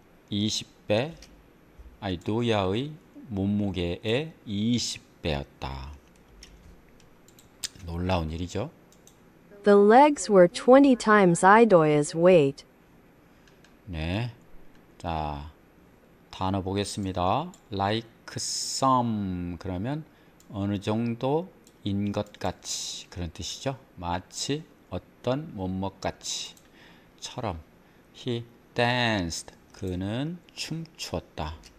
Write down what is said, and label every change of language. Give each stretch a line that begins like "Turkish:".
Korean: 20배 아이도야의 몸무게의 20배였다. 놀라운 일이죠.
English: The legs were 20 times Idoia's weight.
Korean: 네. 자, 단어 보겠습니다. Like some, 그러면 어느 정도인 것 같이, 그런 뜻이죠. 마치 어떤 뭐뭐 같이, 처럼. He danced, 그는 춤추었다.